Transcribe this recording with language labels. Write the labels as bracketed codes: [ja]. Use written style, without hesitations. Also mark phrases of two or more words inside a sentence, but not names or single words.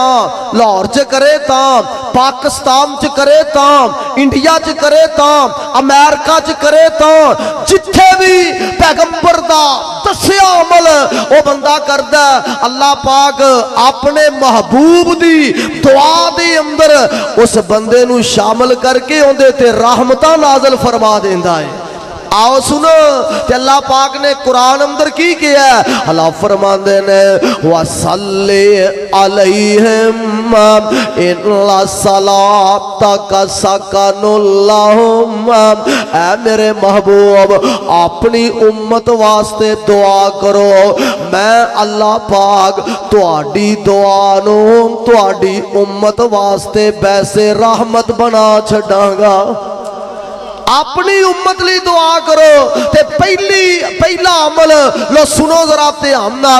[pa] ਲਾਹੌਰ ਚ ਕਰੇ ਤਾ ਪਾਕਿਸਤਾਨ ਚ ਕਰੇ ਤਾ ਇੰਡੀਆ ਚ ਕਰੇ ਤਾ ਅਮਰੀਕਾ ਚ ਕਰੇ ਤਾ ਜਿੱਥੇ ਵੀ ਪੈਗੰਬਰ ਦਾ ਦੱਸਿਆ ਅਮਲ ਓ ਬੰਦਾ ਕਰਦਾ ਅੱਲ੍ਹਾ ਪਾਕ ਆਪਣੇ ਮਹਿਬੂਬ ਦੀ ਦੁਆ ਦੇ ਅੰਦਰ ਉਸ ਬੰਦੇ ਨੂੰ ਸ਼ਾਮਲ ਕਰਕੇ ਉਹਦੇ ਤੇ ਰਹਿਮਤਾਂ ਨਾਜ਼ਿਲ ਫ਼ਰਮਾ ਦੇਂਦਾ ਹੈ। ਆਓ ਸੁਣੋ ਤੇ ਅੱਲ੍ਹਾ ਪਾਕ ਨੇ ਕੁਰਾਨ ਅੰਦਰ ਕੀ ਕੀਤਾ। ਅੱਲ੍ਹਾ ਫ਼ਰਮਾਂਦੇ ਨੇ [ar] وَصَلِّ عَلَيْهِمْ إِنَّ صَلَاتَكَ سَكَنٌ لَهُمْ. [pa] ਐ ਮੇਰੇ ਮਹਿਬੂਬ ਆਪਣੀ ਉੱਮਤ ਵਾਸਤੇ ਦੁਆ ਕਰੋ, ਮੈਂ ਅੱਲ੍ਹਾ ਪਾਕ ਤੁਹਾਡੀ ਦੁਆ ਨੂੰ ਤੁਹਾਡੀ ਉੱਮਤ ਵਾਸਤੇ ਵੈਸੇ ਰਹਿਮਤ ਬਣਾ ਛੱਡਾਂਗਾ। ਆਪਣੀ ਉੱਮਤ ਲਈ ਦੁਆ ਕਰੋ ਤੇ ਪਹਿਲਾ ਅਮਲ ਲਓ ਸੁਣੋ ਜ਼ਰਾ ਧਿਆਨ ਨਾਲ।